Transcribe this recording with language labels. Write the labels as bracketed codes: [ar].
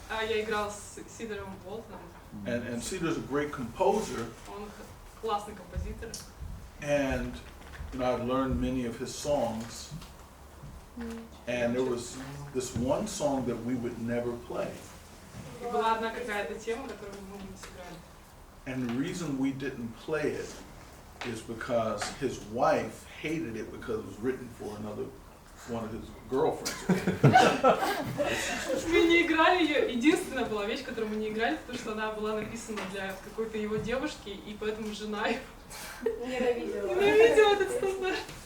[ru] Я играл с Сидором Уолтоном. [en] and Cedar's a great composer, [ru] Он классный композитор. [en] and I've learned many of his songs, and there was this one song that we would never play, [ru] И была одна какая-то тема, которую мы не сыграли. [en] and the reason we didn't play it is because his wife hated it because it was written for one of his girlfriends. [ru] Мы не играли ее. Единственная была вещь, которую мы не играли, потому что она была написана для какой-то его девушки, и поэтому жена его ненавидела этот стандарт.